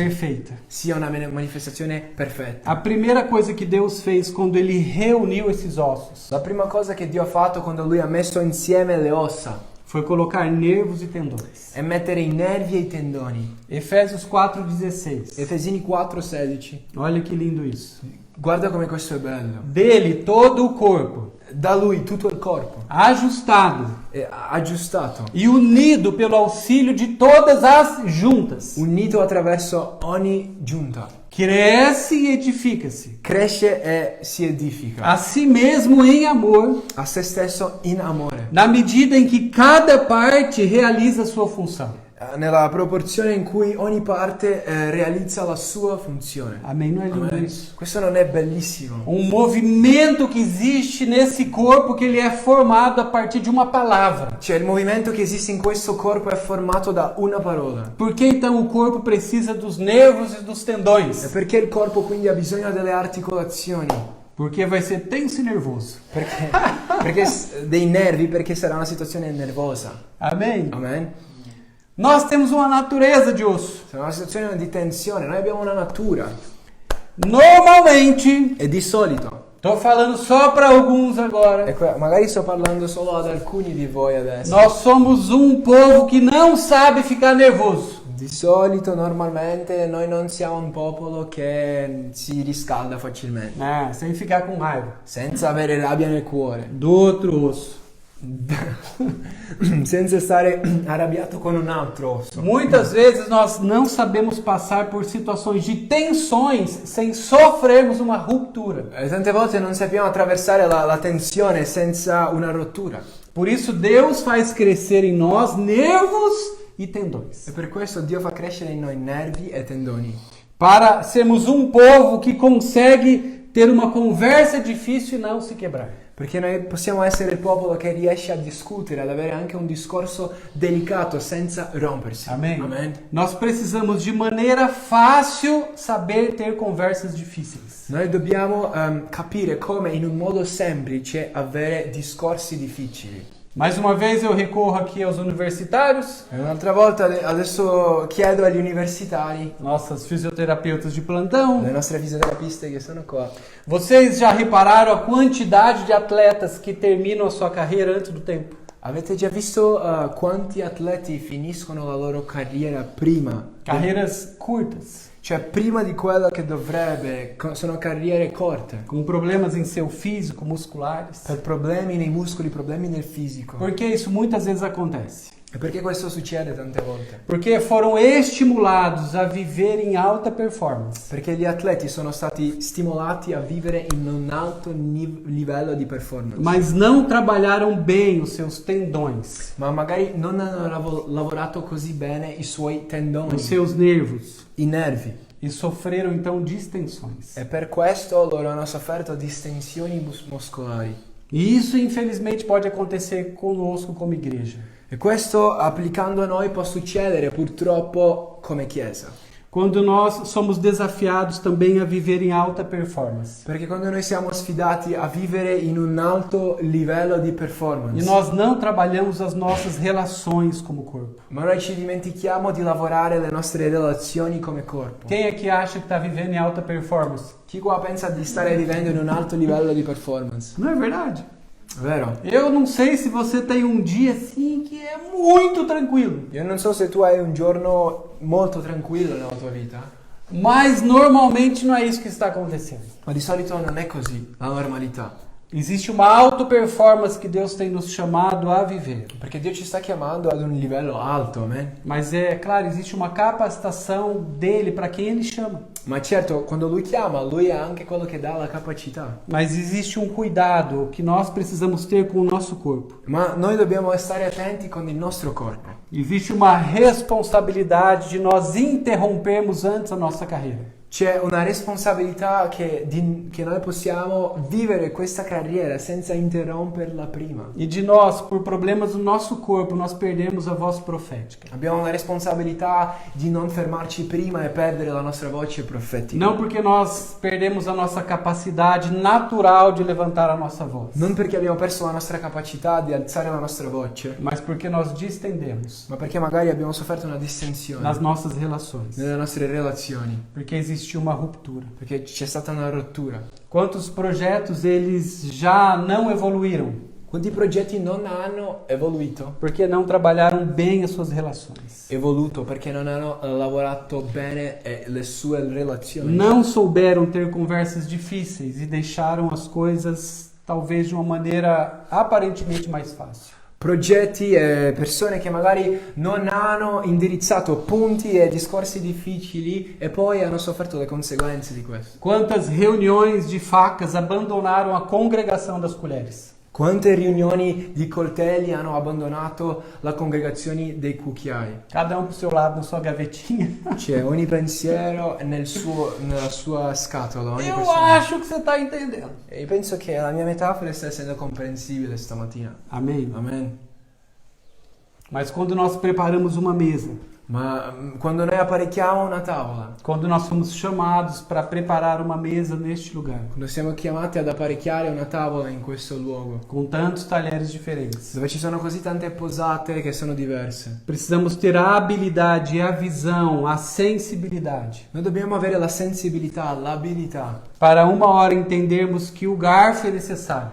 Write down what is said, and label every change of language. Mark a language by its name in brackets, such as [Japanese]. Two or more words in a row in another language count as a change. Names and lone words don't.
[Portuguese] Perfeita. [Italian] Sia una manifestazione perfetta. [Portuguese] A primeira coisa que Deus fez quando Ele reuniu esses ossos [Italian] La prima cosa che Dio ha fatto quando Lui ha messo insieme le ossa [Portuguese] foi colocar nervos e tendões. [Italian] è mettere i nervi e i tendoni. [Portuguese] Efésios 4,16. [Italian] Efesini 4:16. [Portuguese] Olha que lindo isso. [Italian] Guarda come questo è bello. [Portuguese] Dele todo o corpo, [Italian] Da lui tutto il corpo [Portuguese] ajustado [Italian] è aggiustato, [Portuguese] e unido pelo auxílio de todas as juntas, [Italian] unito attraverso ogni giunta. [Portuguese] cresce e edifica-se [Italian] Cresce e si edifica [Portuguese] a si mesmo em amor, [Italian] a se stesso in amore, [Portuguese] na medida em que cada parte realiza a sua função. [Italian] nella proporzione in cui ogni parte realizza la sua funzione. [Portuguese] Amém? Não é lindo [Italian] Amen. [Portuguese] isso? [Italian] Questo non è bellissimo? [Portuguese] Um movimento que existe nesse corpo que ele é formado a partir de uma palavra. [Italian] Cioè il movimento che esiste in questo corpo è formato da una parola. [Portuguese] Por que então o corpo precisa dos nervos e dos [Italian] E [Portuguese] tendões? [Italian] perché il corpo quindi ha bisogno delle articolazioni? [Portuguese] Porque vai ser tenso e nervoso. [Italian] Perché dei nervi, perché sarà una situazione nervosa. [Portuguese] Amém? [Italian] Amen? [Portuguese] Nós temos uma natureza de osso. [Italian] Sarà una situazione di tensione, noi abbiamo una natura. [Portuguese] Normalmente, [Italian] E di solito, [Portuguese] estou falando só para alguns agora, [Italian] magari sto parlando solo ad alcuni di voi adesso. [Portuguese] nós somos um povo que não sabe ficar nervoso. [Italian] Di solito, normalmente, noi non siamo un popolo che si riscalda facilmente, [Portuguese] Sem ficar com raiva. [Italian] senza avere rabbia nel cuore, [Portuguese] Do outro osso. [Italian] senza stare arrabbiato con un altro osso. [Portuguese] Muitas vezes nós não sabemos passar por situações de tensões sem sofrermos uma ruptura. [Italian] E tante volte non sappiamo attraversare la tensione senza una rottura. [Portuguese] Por isso Deus faz crescer em nós nervos e tendões. [Italian] E per questo Dio fa crescere in noi nervi e tendoni. [Portuguese] Para sermos um povo que consegue ter uma conversa difícil e não se quebrar. [Italian] Perché noi possiamo essere il popolo che riesce a discutere, ad avere anche un discorso delicato senza rompersi. [Portuguese] Amém? [Italian] Amen. [Portuguese] Nós precisamos de maneira fácil saber ter conversas difíceis. [Italian] Noi dobbiamo capire come in un modo semplice avere discorsi difficili. [Portuguese] Mais uma vez eu recorro aqui aos universitários, [Italian] E un'altra volta adesso chiedo agli universitari, [Portuguese] nossas fisioterapeutas de plantão. [Italian] le nostre fisioterapiste che sono qua. [Portuguese] Vocês já repararam a quantidade de atletas que terminam a sua carreira antes do tempo? [Italian] Avete già visto quanti atleti finiscono la loro carriera prima? [Portuguese] Carreiras curtas, [Italian] Cioè prima di quello che dovrebbe, sono carriere corte. [Portuguese] com problemas em seu físico, musculares. [Italian] Per problemi nei muscoli, problemi nel fisico. [Portuguese] Por que isso muitas vezes acontece? [Italian] E perché questo succede tante volte? [Portuguese] Porque foram estimulados a viver em alta performance. [Italian] Perché gli atleti sono stati stimolati a vivere in un alto livello di performance. [Portuguese] Mas não trabalharam bem os seus tendões, [Italian] Ma magari non hanno lavorato così bene i suoi tendoni, [Portuguese] os seus nervos, [Italian] i nervi. [Portuguese] e sofreram então distensões. [Italian] E per questo loro hanno sofferto distensioni muscolari. [Portuguese] E isso infelizmente pode acontecer conosco como igreja. [Italian] E questo applicando a noi può succedere purtroppo come chiesa. [Portuguese] Quando nós somos desafiados também a viver em alta performance. [Italian] Perché quando noi siamo sfidati a vivere in un alto livello di performance, [Portuguese] E nós não trabalhamos as nossas relações como corpo. [Italian] ma noi ci dimentichiamo di lavorare le nostre relazioni come corpo. [Portuguese] Quem é que acha que está vivendo em alta performance? [Italian] Chi qua pensa di stare vivendo in un alto livello di performance? [Portuguese] Não é verdade? [Italian] Vero? [Portuguese] Eu não sei se você tem um dia assim que é muito tranquilo. [Italian] Io non so se tu hai un giorno molto tranquillo nella tua vita, [Portuguese] Mas normalmente não é isso que está acontecendo. [Italian] ma di solito non è così la normalità. [Portuguese] Existe uma alta performance que Deus tem nos chamado a viver. [Italian] Perché Dio ci sta chiamando ad un livello alto, [Portuguese] amen? Mas é claro, existe uma capacitação dele para quem ele chama. [Italian] Ma certo, quando Lui chiama, Lui è anche quello che dà la capacità. [Portuguese] Mas existe um cuidado que nós precisamos ter com o nosso corpo. [Italian] Ma noi dobbiamo stare attenti con il nostro corpo. [Portuguese] Existe uma responsabilidade de nós interrompermos antes a nossa carreira. [Italian] C'è una responsabilità che noi possiamo vivere questa carriera senza interromperla prima. [Portuguese] E de nós, por problemas do nosso corpo, nós perdemos a voz profética. [Italian] Abbiamo la responsabilità di non fermarci prima e perdere la nostra voce profetica. [Portuguese] Não porque nós perdemos a nossa capacidade natural de levantar a nossa voz, [Italian] Non perché abbiamo perso la nostra capacità di alzare la nostra voce, [Portuguese] mas porque nós distendemos [Italian] ma perché magari abbiamo sofferto una distensione [Portuguese] nas nossas relações. [Italian] nelle nostre relazioni, [Portuguese] Porque existiu uma ruptura. [Italian] perché c'è stata una rottura. [Portuguese] Quantos projetos eles já não evoluíram? [Italian] Quanti progetti non hanno evoluto? [Portuguese] Porque não trabalharam bem as suas relações. [Italian] Evoluto perché non hanno lavorato bene le sue relazioni. [Portuguese] Não souberam ter conversas difíceis e deixaram as coisas talvez de uma maneira aparentemente mais fácil. [Italian] Progetti e persone che magari non hanno indirizzato punti e discorsi difficili e poi hanno sofferto le conseguenze di questo. [Portuguese] Quantas reuniões de facas abandonaram a congregação das colheres? [Italian] Quante riunioni di coltelli hanno abbandonato la congregazione dei cucchiai? [Portuguese] Cada um pro seu lado, na sua gavetinha. [Italian] C'è ogni pensiero nella sua scatola. Ogni [Portuguese] Eu [Italian] persona. [Portuguese] acho que você está entendendo. [Italian] E penso che la mia metafora sta essendo comprensibile stamattina. [Portuguese] Amém? [Italian] Amen. [Portuguese] Mas quando nós preparamos uma mesa, [Italian] Ma quando noi apparecchiamo una tavola, [Portuguese] quando nós somos chamados para preparar uma mesa neste lugar, [Italian] quando siamo chiamati ad apparecchiare una tavola in questo luogo, [Portuguese] com tantos talheres diferentes, [Italian] dove ci sono così tante posate che sono diverse, [Portuguese] precisamos ter a habilidade, a visão, a sensibilidade [Italian] noi dobbiamo avere la sensibilità, l'abilità [Portuguese] para uma hora entendermos que o garfo é necessário